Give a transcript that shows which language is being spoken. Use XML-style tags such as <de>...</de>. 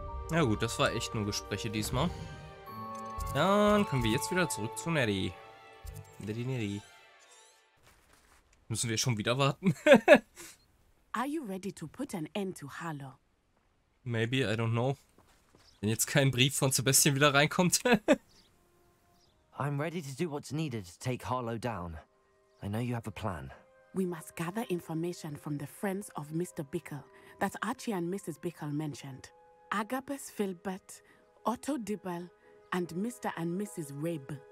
<de>Na gut, das war echt nur Gespräche diesmal. Dann können wir jetzt wieder zurück zu Neddy. Neddy. Müssen wir schon wieder warten?</de> <en>Are you ready to put an end to Harlow? Maybe, I don't know.</en> <de>Wenn jetzt kein Brief von Sebastian wieder reinkommt.</de> <en>I'm ready to do what's needed to take Harlow down. I know you have a plan. We must gather information from the friends of Mr. Bickle that Archie and Mrs. Bickle mentioned. Agabus Filbert, Otto Dibble, and Mr. and Mrs. Rabe.</en>